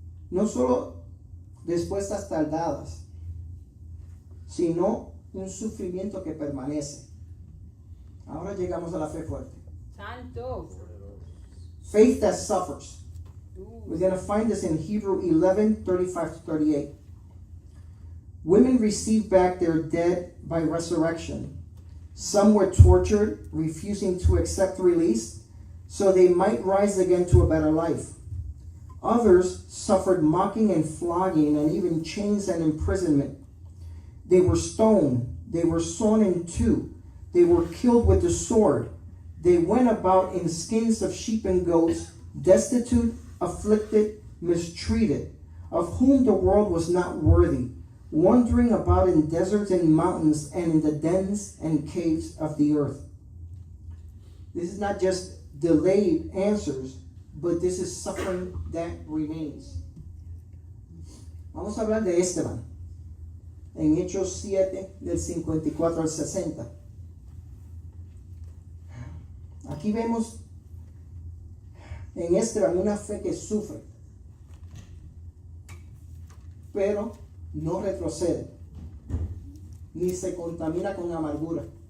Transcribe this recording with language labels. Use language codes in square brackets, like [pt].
[es] No solo respuestas tardadas, sino un sufrimiento que permanece. Ahora llegamos a la fe fuerte. Santo. [en] Faith that suffers. We're going to find this in Hebrew 11:35-38. Women received back their dead by resurrection. Some were tortured, refusing to accept release, so they might rise again to a better life. Others suffered mocking and flogging, and even chains and imprisonment. They were stoned, they were sawn in two, they were killed with the sword. They went about in skins of sheep and goats, destitute, afflicted, mistreated, of whom the world was not worthy, wandering about in deserts and mountains and in the dens and caves of the earth. This is not just delayed answers, but this is suffering that remains. [es] Vamos a hablar de Esteban en Hechos 7 del 54 al 60. Aquí vemos en Esteban una fe que sufre, pero no retrocede, ni se contamina con amargura.